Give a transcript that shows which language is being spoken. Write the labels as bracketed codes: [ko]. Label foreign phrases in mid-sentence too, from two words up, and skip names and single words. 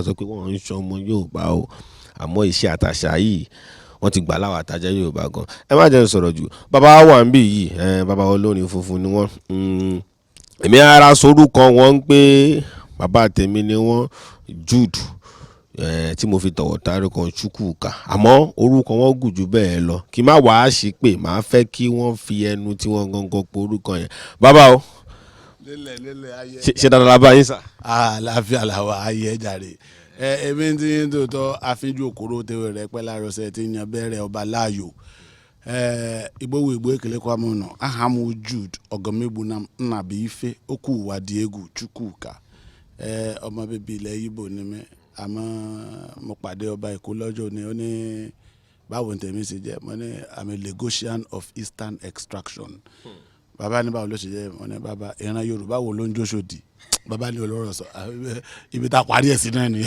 [yo] sọ pé wọ́n ń ṣe ọmọ Yorùbá o àmọ́ ìṣe àtàṣà yìí wọ́n ti gbà láwọn àtàjẹ́ Yorùbá gan ẹ má jẹ́ sọ̀rọ̀ jù bàbá wà ń bì yìí bàbá olórin funfun ni wọ́n èmi ara sorúkọ wọn ń pé bàbá tèmi ni wọ́n Jude tí mo fi tọ̀wọ̀ tarí kan Chukwuka àmọ́ orúkọ wọn gùn jù bẹ́ẹ̀ lọ kí má wàá sí pé màá fẹ́ kí wọ́n fi ẹnu tí wọ́n gangan po orúkọ yẹn bàbá o ṣe dáadáa lábá yín sà. àlàáfíà làwọn ayé jàre èmi ti ń tòótọ́ àfínjú òkúrò tèwé rẹ pẹ́ lárọ́sẹ̀ tí yan bẹ̀rẹ̀ ọba láàyò [ig] Igbo ekele kwa m nọ aha m Jude Ọgọmegbu na Nnabuife Okwuwadị egwu Chukwuka [yo] ọmọ bíbí ilẹ̀ Igbo ni mí àmọ́ mo pàdé ọba Èkó lọ́jọ́ ni ó ní báwo tèmi ṣe jẹ́ mo ní [en] I'm a Lagosian of Eastern extraction [yo] bàbá ní báwo ló ṣe jẹ́ wọn ní bàbá ìran Yorùbá wo ló ń jóṣòdì bàbá ní olóró sọ ibi tá a parí ẹ̀ sí náà nìyẹn.